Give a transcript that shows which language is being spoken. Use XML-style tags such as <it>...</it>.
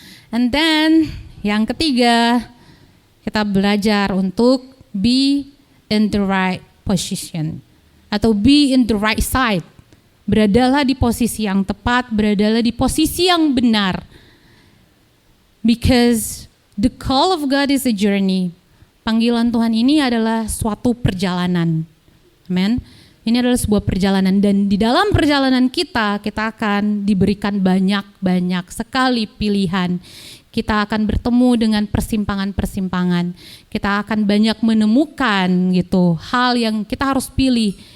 <en>And then</en> <id>yang ketiga, kita belajar untuk</id> <en>be in the right position atau be in the right side.</en> <id>Beradalah di posisi yang tepat, beradalah di posisi yang benar.</id> <en>Because the call of God is a journey.</en> <id>Panggilan Tuhan ini adalah suatu perjalanan. Amen. Ini adalah sebuah perjalanan, dan di dalam perjalanan kita akan diberikan banyak sekali pilihan. Kita akan bertemu dengan persimpangan-persimpangan. Kita akan banyak menemukan gitu hal yang kita harus pilih.</id>